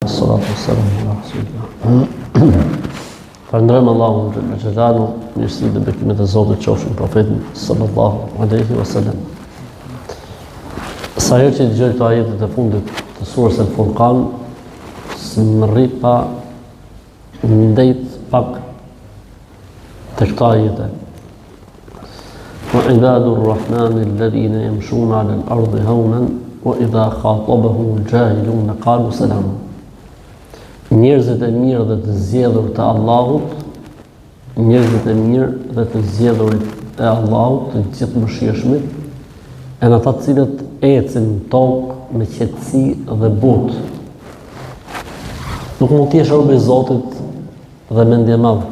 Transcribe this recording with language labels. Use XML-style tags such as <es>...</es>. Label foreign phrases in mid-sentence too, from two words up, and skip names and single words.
<ar>الصلاة والسلام على رسول الله.</ar> <sq>Falënderojmë Allahun</sq> <ar>جل جلاله,</ar> <sq>mirësitë dhe bekimet e Zotit qofshin profetin</sq> <ar>صلى الله عليه وسلم.</ar> <sq>Sa herë që dëgjoj këto ajetet e fundit të surës Al-Furqan, më rri pa ndejt pak të këto ajete.</sq> <ar>وعباد الرحمن الذين يمشون على الأرض هونا وإذا خاطبهم الجاهلون قالوا سلاما.</ar> <sq>Njerëzit e mirë dhe të zgjedhur të Allahut, njerëzit e mirë dhe të zgjedhurit e Allahut, të gjithë mëshirshmit, janë ata të cilët ecin në tokë me qetësi dhe butë. Nuk mund të jesh rob i Zotit dhe mendje madh.</sq>